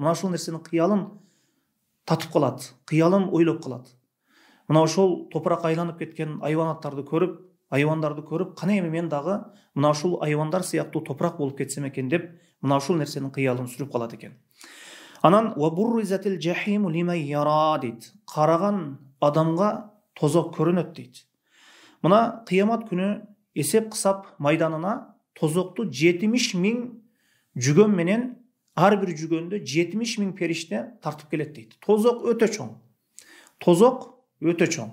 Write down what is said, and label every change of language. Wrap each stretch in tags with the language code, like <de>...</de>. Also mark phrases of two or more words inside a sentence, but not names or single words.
<ky>Мына ошол нерсенин кыялын татып калат, кыялын ойлоп калат. Мына ошол топурак айланып кеткен айвандарды көрүп, кане эми мен дагы мына ушул айвандар сыяктуу топурак болуп кетсем экен деп, мына ушул нерсенин кыялын сүрүп калат экен.</ky> <ar>Анан وبرزت الجحيم لمن يرى дейт.</ar> <ky>Караган адамга тозок көрүнөт дейт. Мына кыямат күнү эсеп кысап майданына тозокту 70 000 жүгөн менен, ар бир жүгөндө 70 000 периште тартып келет дейт. Тозок өтө чоң.</ky>